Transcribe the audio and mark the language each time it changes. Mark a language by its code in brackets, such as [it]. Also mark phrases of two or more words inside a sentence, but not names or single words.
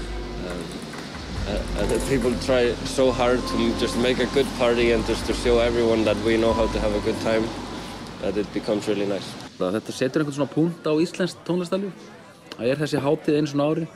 [en] And people try so hard to just make a good party and just to show everyone that we know how to have a good time, that it becomes really nice. [is] Þetta setur einhvern svona punkt á íslenskt tónlistarlíf. Það þessi hátíð einu svona ári.